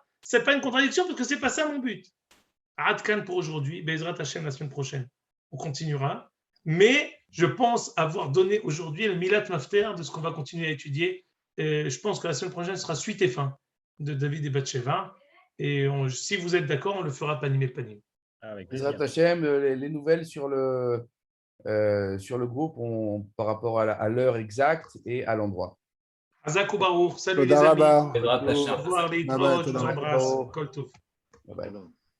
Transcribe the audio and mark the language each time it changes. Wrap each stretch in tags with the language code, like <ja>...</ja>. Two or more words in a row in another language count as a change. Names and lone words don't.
<fr>C'est pas une contradiction parce que c'est pas ça mon but. Adkan pour aujourd'hui,</fr> <he>בעזרת השם</he> <fr>la semaine prochaine. On continuera, mais je pense avoir donné aujourd'hui le</fr> <he>מילת מפטר</he> <fr>de ce qu'on va continuer à étudier. Je pense que la semaine prochaine sera suite et fin de David et Bathsheba. Et si vous êtes d'accord, on le fera panim et panim.</fr> <he>בעזרת השם,</he> <fr>les nouvelles sur le groupe par rapport à l'heure exacte et à l'endroit.</fr> <he>חזק וברוך,</he> <fr>salut les amis. Au revoir les je vous embrasse.</fr> <he>כל טוב.</he> <en>Bye bye.</en>